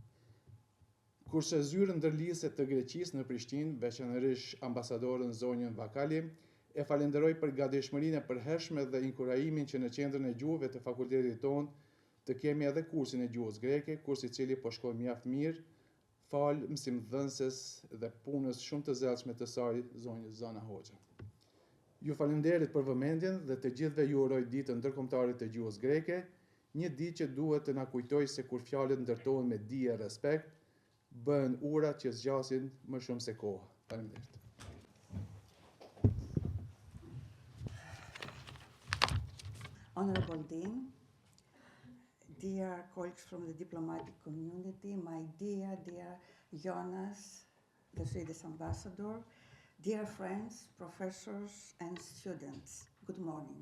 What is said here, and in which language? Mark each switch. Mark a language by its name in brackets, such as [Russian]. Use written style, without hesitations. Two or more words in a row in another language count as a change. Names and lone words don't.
[Albanian] Kurse zyrën ndërlidhëse të Greqisë në Prishtinë, veçanërisht ambasadorën zonjën Vakali, e falenderoj për gatishmërinë e përhershme dhe inkurajimin që në qendrën e gjuhëve të fakultetit tonë të kemi edhe kursin e gjuhës greke, kurs i cili po shkon mjaft mirë, fal mësimdhënëses dhe punës shumë të zellshme të saj, zonjës Zana Hoxha. Ju falenderit për vëmendjen dhe të gjithëve ju uroj ditën ndërkombëtare të gjuhës greke, një ditë që duhet të na kujtojë se kur fjalët ndërtohen me dije e respekt, bëhen ura që zgjasin më shumë se koha. Faleminderit. [English] Honorable Dean, dear colleagues from the diplomatic community, my dear Jonas, the Swedish ambassador, dear friends, professors, and students, good morning.